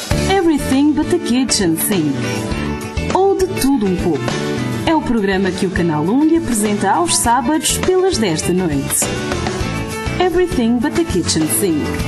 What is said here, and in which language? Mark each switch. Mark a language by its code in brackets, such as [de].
[en] Everything but the kitchen sink. [pt] Ou de tudo um pouco. É o programa que o Canal 1 lhe apresenta aos sábados pelas 10 da noite. [en] Everything but the kitchen sink.